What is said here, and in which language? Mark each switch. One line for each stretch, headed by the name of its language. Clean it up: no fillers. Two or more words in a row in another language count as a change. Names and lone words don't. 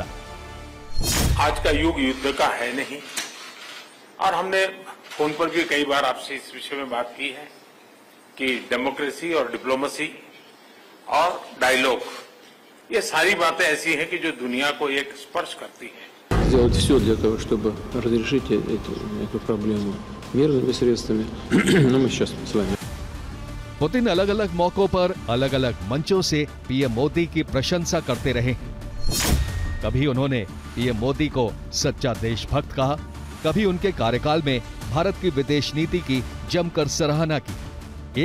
Hindi: आज का युग युद्ध का है नहीं, और हमने फोन पर भी कई बार आपसे इस विषय में बात की है कि डेमोक्रेसी और डिप्लोमेसी और डायलॉग, ये सारी बातें ऐसी हैं कि जो दुनिया को एक स्पर्श करती है।
Russian: Сделать все для того, чтобы разрешить эту проблему мирными средствами, но мы сейчас с вами.
Hindi: पुतिन अलग अलग मौकों पर अलग अलग मंचों से पीएम मोदी की प्रशंसा करते रहे। कभी उन्होंने पीएम मोदी को सच्चा देशभक्त कहा, कभी उनके कार्यकाल में भारत की विदेश नीति की जमकर सराहना की।